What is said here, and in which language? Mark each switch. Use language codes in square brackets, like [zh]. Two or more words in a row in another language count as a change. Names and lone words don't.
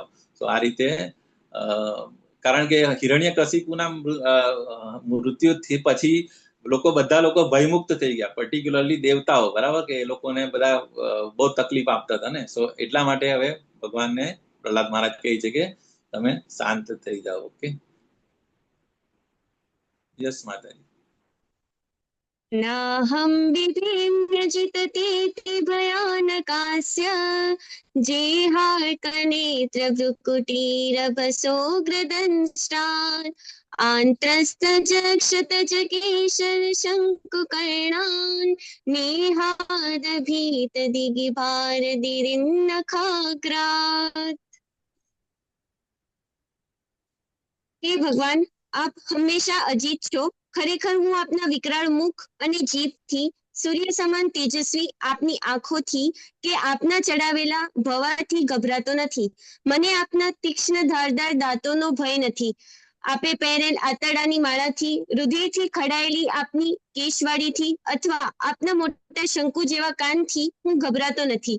[gu] તો આ રીતે કારણ કે હિરણ્યકશિપુના મૃત્યુથી પછી બધા લોકો ભયમુક્ત થઈ ગયા, પર્ટિક્યુલરલી દેવતાઓ, બરાબર, કે એ લોકોને બધા બહુ તકલીફ આપતા હતા ને. સો એટલા માટે હવે ભગવાનને પ્રહલાદ મહારાજ કહે છે કે તમે શાંત થઈ જાઓ. [en] Okay. Yes Mataji. [sa] नाहं बिभेम्यजिततीति भयानकास्य जेहार्कनेत्रभ्रुकुटीरभसोऽग्रदंष्ट्रान् आन्त्रस्तजक्षतजकेशरशङ्कुकर्णान् नेहादभीतदिगिभारदिरिन्नखाग्रात्। [gu] હે ભગવાન, આપ હંમેશા અજીત છો. ખરેખર હું આપના વિકરાળ મુખ અને જીભથી, સૂર્ય સમાન તેજસ્વી આપની આંખોથી કે આપના ચડાવેલા ભવાથી ગભરાતો નથી. મને આપના તીક્ષ્ણ ધારદાર દાંતોનો ભય નથી. આપે પહેરેલ આતરડાની માળાથી, રુધિરથી ખડાયેલી આપની કેશવાળીથી અથવા આપના મોટા શંકુ જેવા કાનથી હું ગભરાતો નથી.